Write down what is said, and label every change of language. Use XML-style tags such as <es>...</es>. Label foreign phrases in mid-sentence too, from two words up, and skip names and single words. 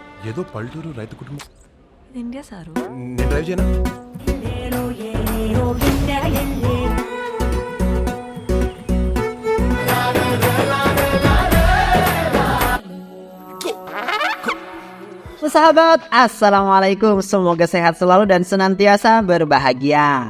<te>ఏదో పల్లెటూరు రైతు కుటుంబం. ఇండియా సారు నేను డ్రైవ్ చేయనా?</te> <id>Sahabat, Assalamualaikum. Semoga sehat selalu dan senantiasa berbahagia.</id>